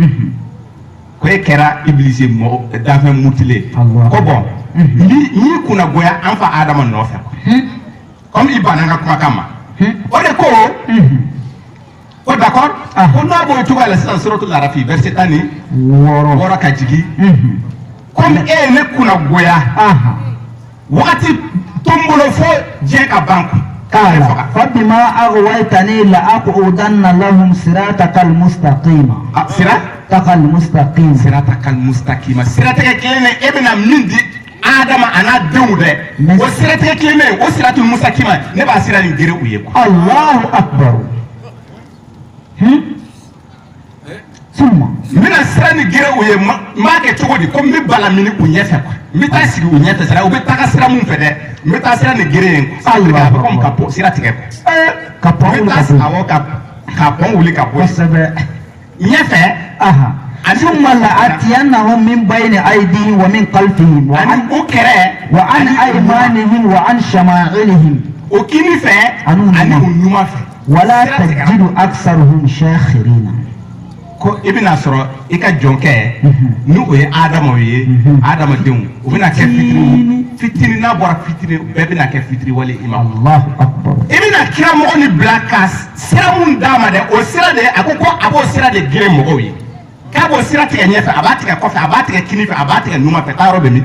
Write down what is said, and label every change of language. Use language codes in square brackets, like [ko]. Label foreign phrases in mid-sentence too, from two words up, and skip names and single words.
[bm] ko e kɛra Iblis ye mɔgɔ dafɛ mutile ko bon n'i kunnagoya an fa Adama nɔfɛ quoi comme i banna n ka kumakan ma o de ko d'accord ko n'a b'o cogoya la sisan suratul Arafi verset 16 ka jigin comme e ye ne kunnagoya wakati tombolo fo diɲɛ ka ban [ar] قال فبما أغويتني لأقعدن لهم صراطك المستقيم صراطك المستقيم [bm] siratigɛ kelen e bɛna min di Adama a n'a denw dɛ o siratigɛ kelen o [ar] الصراط المستقيم [bm] ne b'a sira nin gere u ye quoi [ar] الله أكبر ثم [bm] n bɛna sira nin gere u ye n b'a kɛ cogo di ko n bɛ bala mini u ɲɛfɛ quoi n bɛ taa sigi u ɲɛfɛ sira u bɛ taga sira mun fɛ dɛ n bɛ taa sira nin gere yen a bɛ komi ka bɔ sira tigɛ ka pɔn wuli ka bɔ ka pɔn wuli ka bɔ kosɛbɛ ɲɛfɛ [ar] ثم لآتينهم من بين أيديهم ومن خلفهم وعن أيمانهم وعن شمائلهم ولا تجد أكثرهم شاكرين [bm] ko i bɛna sɔrɔ i ka jɔnkɛ ni o ye Adama ye adamadenw o bɛna kɛ fitiri n'a bɔra fitiri bɛɛ bɛna kɛ fitiri wale i ma [ar] الله أكبر [bm] i bɛna kira mɔgɔ ni bila ka sira mun d'a ma dɛ o sira de a ko a b'o sira de gere mɔgɔw ye k'a b'o sira tigɛ ɲɛfɛ a b'a tigɛ kɔfɛ a b'a tigɛ kini fɛ a b'a tigɛ numan fɛ taayɔrɔ bɛ min